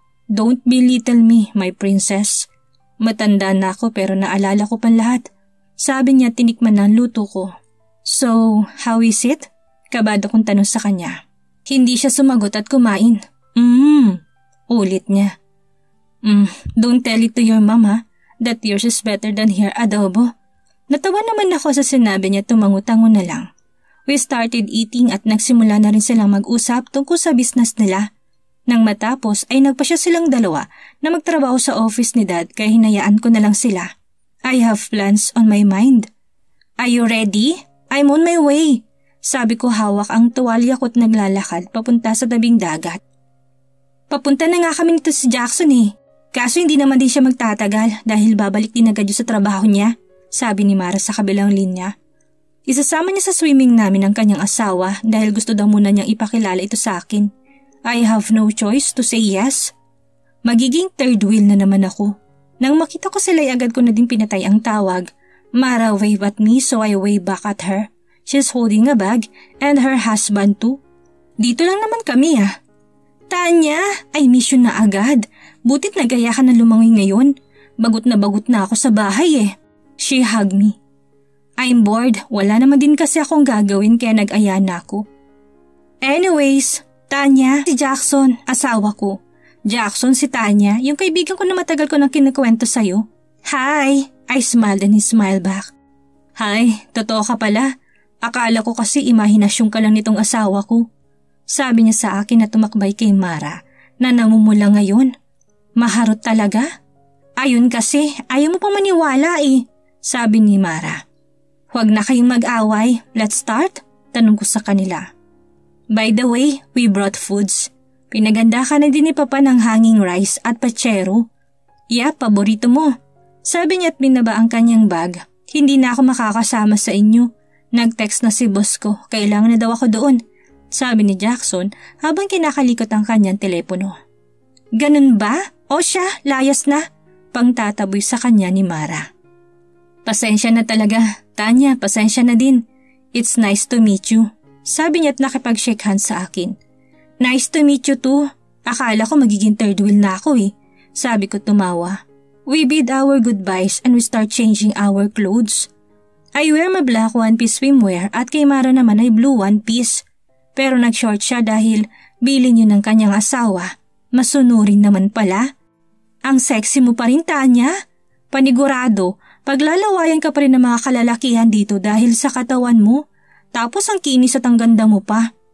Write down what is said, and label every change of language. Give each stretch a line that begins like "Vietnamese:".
English: Don't belittle me, my princess.
Filipino: Matanda na ako pero naalala ko pa lahat. Sabi niya tinikman na ang luto ko.
English: So, how is it?
Filipino: Kabado kong tanong sa kanya. Hindi siya sumagot at kumain. Ulit niya.
English: Don't tell it to your mama that yours is better than her adobo.
Filipino: Natawa naman ako sa sinabi niya, tumango-tango na lang.
English: We started eating
Filipino: at nagsimula na rin silang mag-usap tungkol sa business nila. Nang matapos ay nagpasya silang dalawa na magtrabaho sa office ni Dad kaya hinayaan ko na lang sila.
English: I have plans on my mind. Are you ready? I'm on my way.
Filipino: Sabi ko hawak ang tuwalya ko't naglalakad papunta sa tabing dagat. Papunta na nga kami nito si Jackson eh. Kaso hindi naman din siya magtatagal dahil babalik din agad yun sa trabaho niya. Sabi ni Mara sa kabilang linya. Isasama niya sa swimming namin ang kanyang asawa dahil gusto daw muna niyang ipakilala ito sa akin.
English: I have no choice to say yes.
Filipino: Magiging third wheel na naman ako. Nang makita ko sila ay agad ko na din pinatay ang tawag.
English: Mara wave at me so I wave back at her. She's holding a bag and her husband too.
Filipino: Dito lang naman kami ah. Tanya,
English: I miss you
Filipino: na agad. Butit nagaya ka na lumangoy ngayon. Bagot na ako sa bahay eh.
English: She hugged me. I'm bored,
Filipino: wala naman din kasi akong gagawin kaya nag-aya na ako. Anyways, Tanya, si Jackson, asawa ko. Jackson si Tanya, yung kaibigan ko na matagal ko nang kinukwento sa'yo. Hi!
English: I smiled and he smiled back.
Filipino: Hi, totoo ka pala. Akala ko kasi imahinasyon ka lang nitong asawa ko. Sabi niya sa akin na tumakbay kay Mara na namumula ngayon. Maharot talaga? Ayun kasi, ayaw mo pang maniwala eh. Sabi ni Mara. Huwag na kayong mag-away.
English: Let's start?
Filipino: Tanong ko sa kanila.
English: By the way, we brought foods.
Filipino: Pinaganda ka na din ni Papa ng hanging rice at pachero. Yeah, paborito mo. Sabi niya at binaba ang kanyang bag. Hindi na ako makakasama sa inyo. Nag-text na si boss ko. Kailangan na daw ako doon. Sabi ni Jackson habang kinakalikot ang kanyang telepono. Ganun ba? O siya, layas na. Pangtataboy sa kanya ni Mara. Pasensya na talaga. Tanya, pasensya na din.
English: It's nice to meet you.
Filipino: Sabi niya at nakipag-shake hands sa akin.
English: Nice to meet you too.
Filipino: Akala ko magiging third wheel na ako eh. Sabi ko tumawa.
English: We bid our goodbyes and we start changing our clothes. I wear my black one-piece swimwear
Filipino: at kay Mara naman ay
English: blue one-piece.
Filipino: Pero nag-short siya dahil bilin yun ng kanyang asawa. Masunurin naman pala. Ang sexy mo pa rin, Tanya. Panigurado, paglalawayan ka pa rin ng mga kalalakihan dito dahil sa katawan mo. Tapos ang kinis at ang ganda mo pa.